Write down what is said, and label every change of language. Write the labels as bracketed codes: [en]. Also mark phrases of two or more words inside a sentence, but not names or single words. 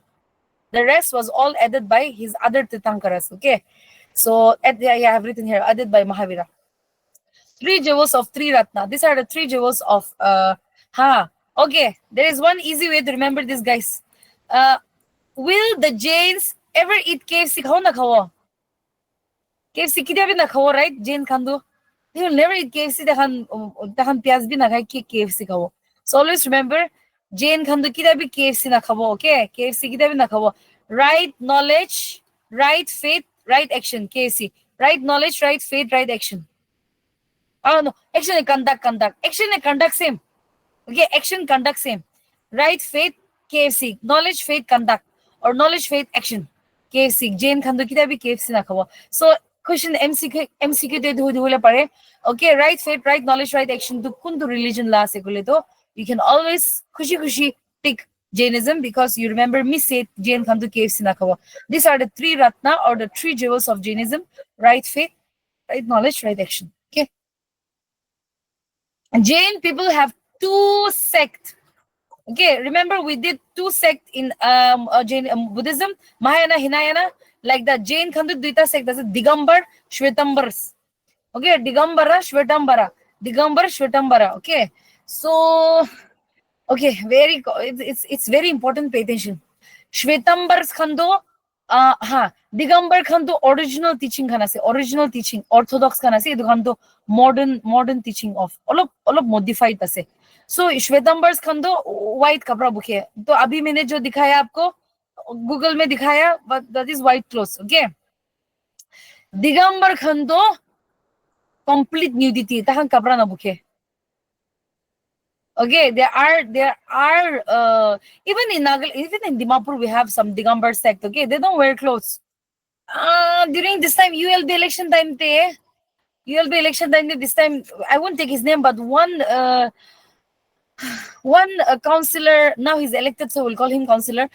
[en] The rest was all added by his other Tirthankaras. Okay, so I have written here added by Mahavira. 3 jewels of 3 Ratna. These are the 3 jewels of Okay, there is one easy way to remember this, guys. Will the Jains ever eat KFC? [nag] Khao na khao? KFC kita bhi na khao, right? Jain khandu. [en] They will never eat KFC. [nag] Tahan piyaz bhi na khai KFC khao. [en] So always remember, [nag] Jain khandu kita bhi KFC na khao. Okay, KFC kita bhi na khao. [en] Right knowledge, right faith, right action. KFC. Right knowledge, right faith, right action. Oh no, action and conduct. Action and conduct same. Okay, action, conduct same. Right faith, KFC. Knowledge, faith, conduct. Or knowledge, faith, action. KFC. [nag] Jain khandu kita bhi KFC na khao. So question MCQ de dhule pare. [en] Okay, right faith, right knowledge, right action. [nag] To kundu religion la se kule to [en] you can always khushi pick Jainism because you remember me say [nag] Jain khandu KFC na khao. [en] These are the 3 Ratna or the 3 jewels of Jainism: right faith, right knowledge, right action. Okay. Jain people have 2 sects. Okay, remember we did 2 sects in Jain Buddhism, Mahayana, Hinayana. Like the Jain khandu duita sect, that's Digambar, Shvetambars. Okay, Digambara, Shvetambara. Okay, so okay, it's very important. Pay attention. [nag] Shvetambars khando, Digambar khando [en] original teaching [nag] khana se, [en] original teaching, orthodox [nag] khana se. Idu khando [en] modern teaching of all of modified ase. [nag] So Shvetambars khando white kapra bukhe. [hi] तो अभी मैंने जो दिखाया आपको गूगल में दिखाया, [en] but that is white clothes. Okay. [nag] Digambar khando [en] complete nudity. [nag] Tahan kapra na bukhe. [en] Okay, there are even in Dimapur we have some Digambar sect. Okay, they don't wear clothes. During this time ULB election time this time I won't take his name, but one councillor, now he's elected, so we'll call him councillor.